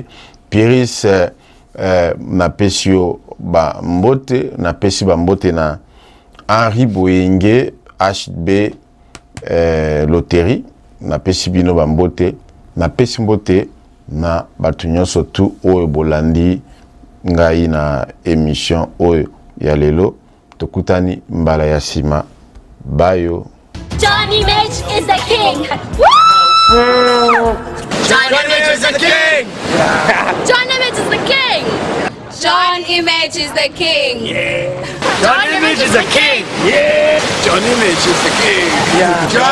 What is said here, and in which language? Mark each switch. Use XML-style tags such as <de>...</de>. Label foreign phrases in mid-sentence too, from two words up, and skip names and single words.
<ln>Piris napesi yo bambote, napesi bambote na Henri Boyenge HB Loterie, napesi bino bambote, napesi mbote na batu nyonso tu oyo bolandi ngai na émission oyo ya lelo. Tokutani mbala ya sima. Bayo.</ln> <en>John Image is the king. John Image is the king. John Image is the king. John Image is the king. Yeah. John Image is the king. Yeah. John Image is the king. Yeah.</en>